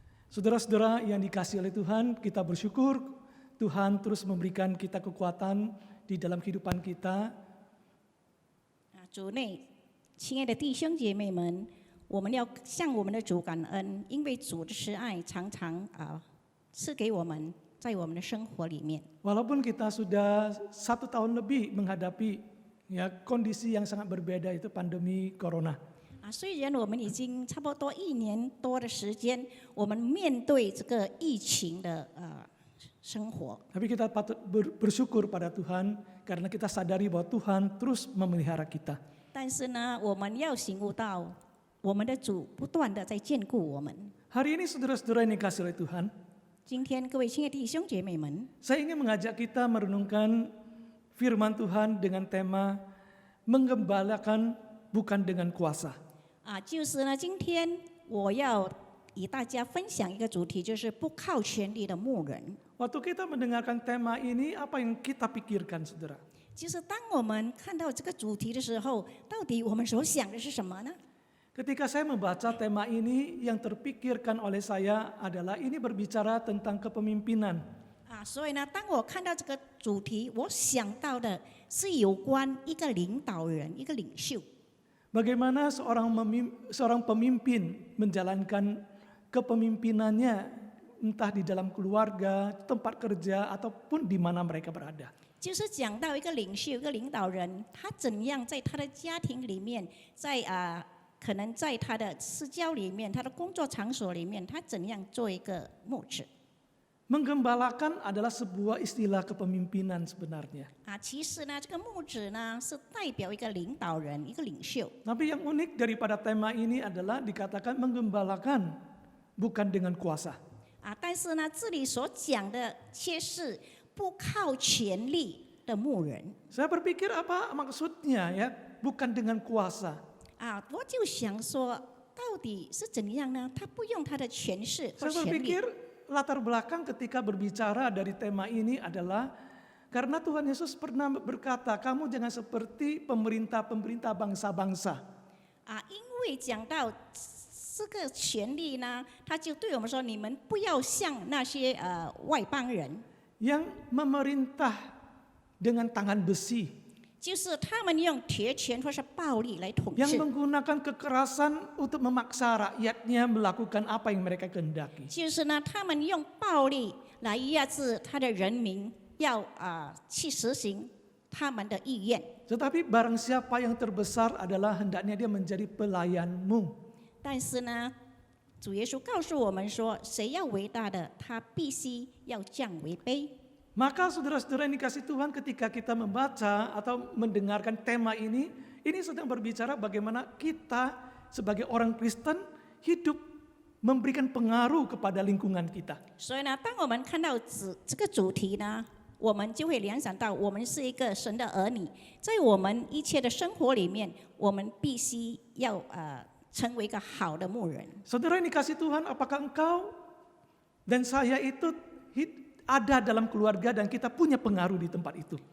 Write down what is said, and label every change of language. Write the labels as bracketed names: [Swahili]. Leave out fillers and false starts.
[Indonesian] Saudara-saudara yang dikasihi oleh Tuhan, kita bersyukur Tuhan terus memberikan kita kekuatan di dalam kehidupan kita. [Chinese] 主内，亲爱的弟兄姐妹们，我们要向我们的主感恩，因为主的慈爱常常赐给我们，在我们的生活里面。 [Indonesian] Walaupun kita sudah 1 tahun lebih menghadapi kondisi yang sangat berbeda, itu pandemi corona. [Chinese] 虽然我们已经差不多1年多的时间，我们面对这个疫情的生活， [Indonesian] Tapi kita patut bersyukur pada Tuhan karena kita sadari bahwa Tuhan terus memelihara kita. [Chinese] 但是呢，我们要醒悟到，我们的主不断的在眷顾我们。 [Indonesian] Hari ini saudara-saudara yang dikasihi oleh Tuhan, [Chinese] 今天各位亲爱的弟兄姐妹们， [Indonesian] saya ingin mengajak kita merenungkan firman Tuhan dengan tema menggembalakan bukan dengan kuasa. [Chinese] 就是呢，今天我要与大家分享一个主题，就是不靠权力的牧人。 [Indonesian] Waktu kita mendengarkan tema ini, apa yang kita pikirkan, saudara? [Chinese] 就是当我们看到这个主题的时候，到底我们所想的是什么呢？ [Indonesian] Ketika saya membaca tema ini, yang terpikirkan oleh saya adalah ini berbicara tentang kepemimpinan. [Chinese] 所以呢，当我看到这个主题，我想到的是有关一个领导人、一个领袖。 [Indonesian] Bagaimana seorang pemimpin menjalankan kepemimpinannya entah di dalam keluarga, tempat kerja, ataupun di mana mereka berada. [Chinese] 就是讲到一个领袖、一个领导人，他怎样在他的家庭里面，在可能在他的私交里面、他的工作场所里面，他怎样做一个牧者。 [Indonesian] Menggembalakan adalah sebuah istilah kepemimpinan sebenarnya. [Chinese] 其实呢，这个牧者呢是代表一个领导人、一个领袖。 [Indonesian] Tapi yang unik daripada tema ini adalah dikatakan menggembalakan bukan dengan kuasa. [Chinese] 但是呢，这里所讲的却是不靠权力的牧人。 [Indonesian] Saya berpikir apa maksudnya ya, bukan dengan kuasa. [Chinese] 我就想说，到底是怎样呢？他不用他的权势或 [Indonesian] Saya [Chinese] 权力。 [Indonesian] berpikir latar belakang ketika berbicara dari tema ini adalah karena Tuhan Yesus pernah berkata, kamu jangan seperti pemerintah-pemerintah bangsa-bangsa. [Chinese] 因为讲到这个权力呢，他就对我们说，你们不要像那些外邦人， [Indonesian] Yang memerintah dengan tangan besi, [Chinese] 就是他们用铁拳或是暴力来统 [Indonesian] yang [Chinese] 治， [Indonesian] menggunakan kekerasan untuk memaksa rakyatnya melakukan apa yang mereka kehendaki. [Chinese] 就是呢，他们用暴力来压制他的人民，要去实行他们的意愿。 [Indonesian] Tetapi barang siapa yang terbesar adalah hendaknya dia menjadi pelayanmu. [Chinese] 但是呢，主耶稣告诉我们说，谁要伟大的，他必须要降为卑。 [Indonesian] Maka saudara-saudara yang dikasih Tuhan, ketika kita membaca atau mendengarkan tema ini sedang berbicara bagaimana kita sebagai orang Kristen hidup memberikan pengaruh kepada lingkungan kita. [Chinese] 所以呢，当我们看到这个主题呢，我们就会联想到，我们是一个神的儿女，在我们一切的生活里面，我们必须要成为一个好的牧人。 [Indonesian] Saudara yang dikasih Tuhan, apakah engkau dan saya itu ada dalam keluarga dan kita punya pengaruh di tempat itu?